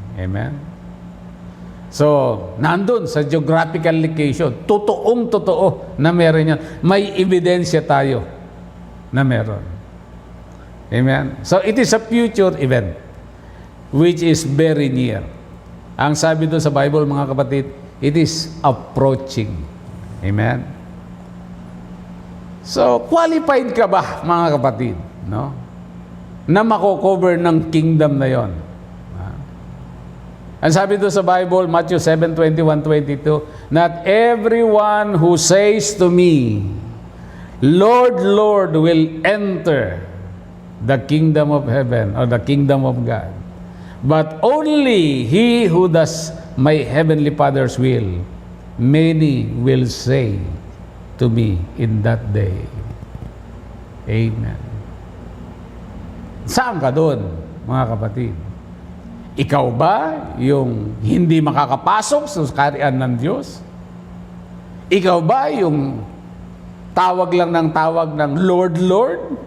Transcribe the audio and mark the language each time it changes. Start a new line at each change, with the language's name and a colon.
Filipino: Amen? So, nandun sa geographical location, totoong-totoo na meron yan. May ebidensya tayo na meron. Amen?
English: So, it is a future event which is very near.
Filipino: Ang sabi doon sa Bible, mga kapatid,
English: it is approaching.
Filipino: Amen? So, qualified ka ba, mga kapatid, no? Na mako-cover ng kingdom na yon? Ang sabi doon sa Bible,
English: Matthew 7:21-22, not everyone who says to me, Lord, Lord, will enter the kingdom of heaven or the kingdom of God, but only he who does my heavenly Father's will. Many will say to me in that day, Amen.
Filipino: Saan ka doon, mga kapatid? Ikaw ba yung hindi makakapasok sa kaharian ng Diyos? Ikaw ba yung tawag lang ng tawag ng Lord, Lord?